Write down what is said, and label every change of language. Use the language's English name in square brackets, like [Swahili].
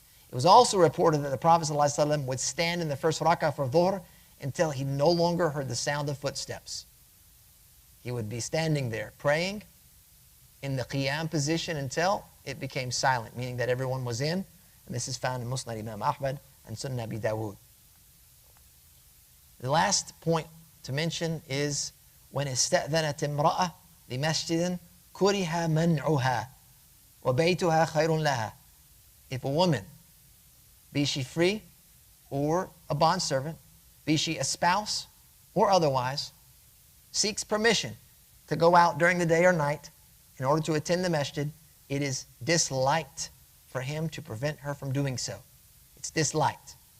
[English] It was also reported that the Prophet ﷺ would stand in the first rak'ah for dhuhr until he no longer heard the sound of footsteps. He would be standing there praying in the qiyam position until it became silent, meaning that everyone was in. And this is found in Musnad Imam Ahmad and Sunnah Abi Dawud. The last point to mention is when [Arabic] استأذنت امرأة لمسجد كره منعها وبيتها خير لها. [English] If a woman, be she free or a bondservant, be she a spouse or otherwise, seeks permission to go out during the day or night in order to attend the masjid, it is disliked for him to prevent her from doing so. It's disliked.